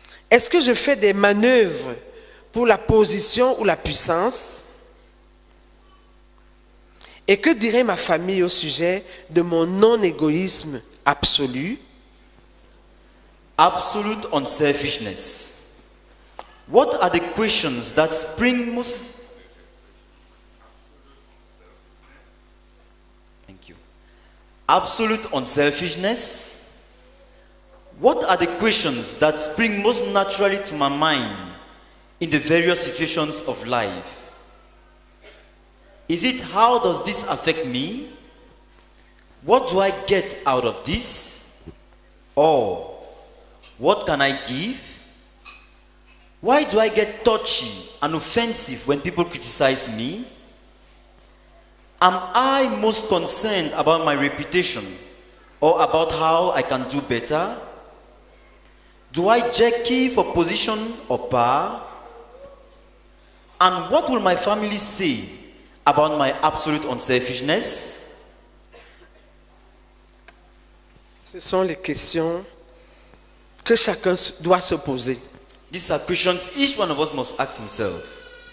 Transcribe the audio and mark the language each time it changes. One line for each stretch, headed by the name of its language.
French: Est-ce que je fais des manœuvres pour la position ou la puissance? Et que dirait ma famille au sujet de mon non-égoïsme absolu?
English: Absolute unselfishness. What are the questions that spring most... Thank you. Absolute unselfishness. What are the questions that spring most naturally to my mind in the various situations of life? Is it, how does this affect me? What do I get out of this? Or, what can I give? Why do I get touchy and offensive when people criticize me? Am I most concerned about my reputation or about how I can do better? Do I jockey for position or power? And what will my family say about my absolute unselfishness?
French: Ce sont les questions que chacun doit se poser.
English: These are questions each one of us must ask himself.